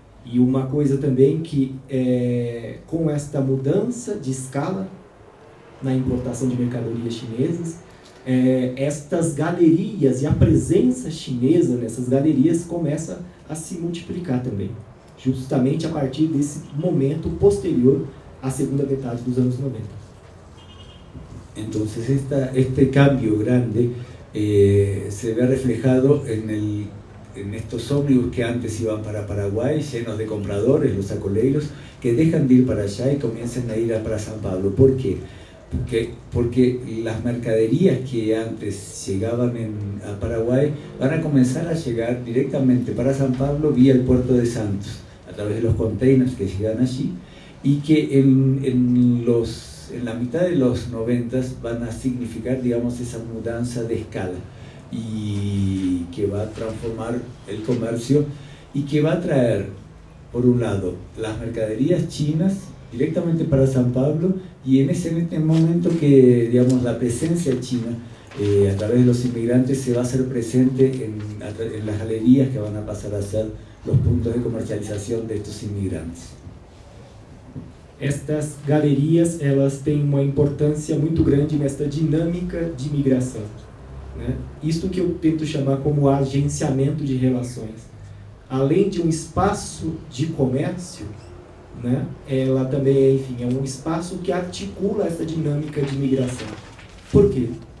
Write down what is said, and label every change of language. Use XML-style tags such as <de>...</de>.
<pt>E uma coisa também que com esta mudança de escala na importação de mercadorias chinesas, estas galerias e a presença chinesa nessas galerias começa a se multiplicar também, justamente a partir desse momento posterior à segunda metade dos anos 90.</pt> <es>Entonces este cambio grande se ve reflejado en estos ómnibus que antes iban para Paraguay, llenos de compradores, los sacoleiros, que dejan de ir para allá y comienzan a ir para San Pablo. ¿Por qué? Porque las mercaderías que antes llegaban a Paraguay van a comenzar a llegar directamente para San Pablo vía el puerto de Santos, a través de los containers que llegan allí, y que en la mitad de los 90 van a significar, digamos, esa mudanza de escala, y que va a transformar el comercio y que va a traer, por un lado, las mercaderías chinas directamente para San Pablo, y en este momento que, digamos, la presencia china a través de los inmigrantes se va a hacer presente en las galerías que van a pasar a ser los puntos de comercialización de estos inmigrantes.</es> <pt>Estas galerias, elas têm uma importância muito grande nesta dinâmica de imigração, né? Isto que eu tento chamar como agenciamento de relações. Além de um espaço de comércio, né, ela também enfim, é um espaço que articula essa dinâmica de imigração. Por quê?</pt>